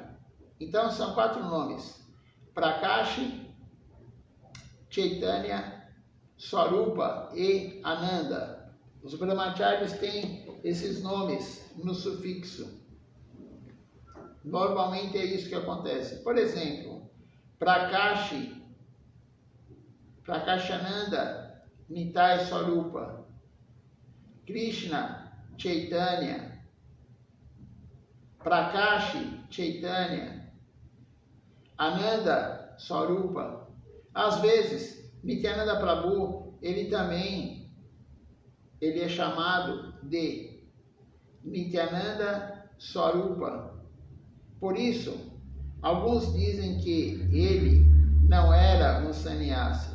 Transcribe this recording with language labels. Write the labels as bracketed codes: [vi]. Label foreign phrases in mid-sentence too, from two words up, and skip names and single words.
[pt] Então são 4 nomes: Prakashi, Chaitanya, Swarupa e Ananda. Os Brahmacharis têm esses nomes no sufixo. Normalmente é isso que acontece. Por exemplo, Prakashananda Nitai Swarupa, Krishna Chaitanya, Prakashi Chaitanya, Ananda Swarupa. Às vezes, Nityananda Prabhu, ele é chamado de Nityananda Swarupa. Por isso, alguns dizem que ele não era um sannyasi.